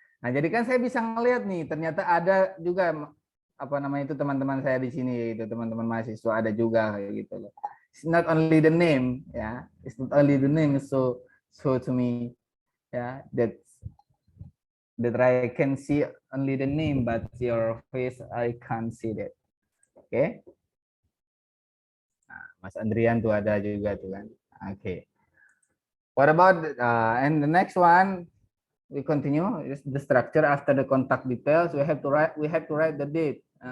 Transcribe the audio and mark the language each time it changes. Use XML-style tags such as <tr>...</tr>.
<id>Nah, jadi kan saya bisa ngelihat nih, ternyata ada juga apa namanya itu teman-teman saya di sini, itu teman-teman mahasiswa ada juga kayak gitu loh.</id> <en>It's not only the name, ya. It's not only the name, so to me, ya, that I can see only the name, but your face I can't see that. Oke. Okay?</en> <id>Nah, Mas Andrian tuh ada juga tuh kan. Oke. Okay.</id> <en>What about and the next one? We continue. Is the structure after the contact details. We have to write the date.</en>